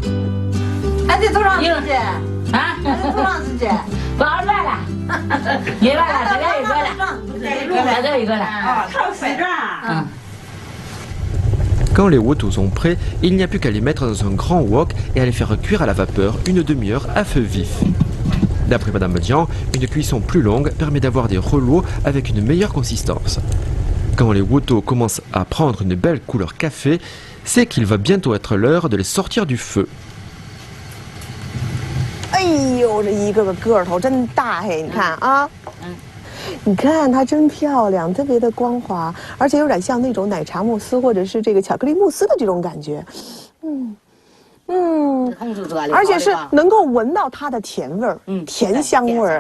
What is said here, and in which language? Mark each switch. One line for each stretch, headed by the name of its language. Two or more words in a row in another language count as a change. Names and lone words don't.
French: Quand les woto sont prêts, il n'y a plus qu'à les mettre dans un grand wok et à les faire cuire à la vapeur une demi-heure à feu vif. D'après Madame Jiang, une cuisson plus longue permet d'avoir des rouleaux avec une meilleure consistance. Quand les woto commencent à prendre une belle couleur café, c'est qu'il va bientôt être l'heure de les sortir du feu.
Chinese: 哎呦，这一个个个头真大嘿！你看啊，你看它真漂亮，特别的光滑，而且有点像那种奶茶慕斯或者是这个巧克力慕斯的这种感觉。而且是能够闻到它的甜味儿，甜香味儿。